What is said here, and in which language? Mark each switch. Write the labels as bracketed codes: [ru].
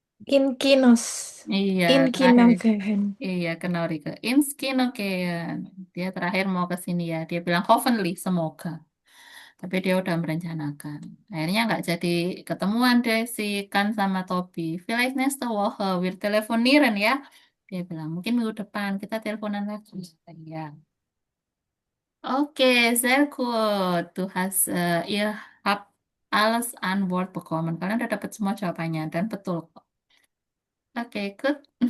[de] In Kinos. [id] Iya, [de] In [id] terakhir. [de] Kinogehen. [id] Iya, kenal Rike. [de] Ins Kinokean. [id] Dia terakhir mau ke sini ya. Dia bilang hoffentlich, semoga. Tapi dia udah merencanakan. Akhirnya nggak jadi ketemuan deh si Kan sama Tobi. [de] Vielleicht nächste Woche wir telefonieren [id] ya. Dia bilang, mungkin minggu depan kita teleponan lagi. Ya. [de] Oke, sehr gut. Ihr habt alles Antwort bekommen. [id] Kalian udah dapat semua jawabannya dan betul kok. Oke, good.